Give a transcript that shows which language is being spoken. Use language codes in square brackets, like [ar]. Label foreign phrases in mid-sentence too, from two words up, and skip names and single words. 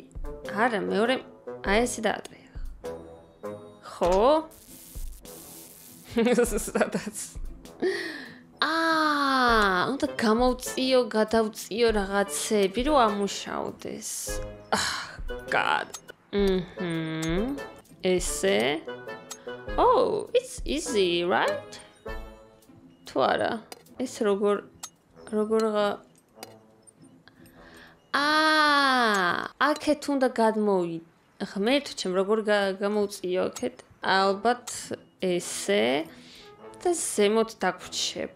[ka] არა, მეორე აი ესე დაატრი. ხო? სადაც. უნდა გამოვწიო, გადავწიო რაღაცები, რომ ამუშავდეს. [en] God. Ესე. Oh, it's easy, right? [ka] თუ არა, ეს როგორ აქეთ უნდა გადმოვი. ღმერთო ჩემ როგორ გამოვწიო აქეთ? ალბათ ესე და ზემოთ დაგვრჩება.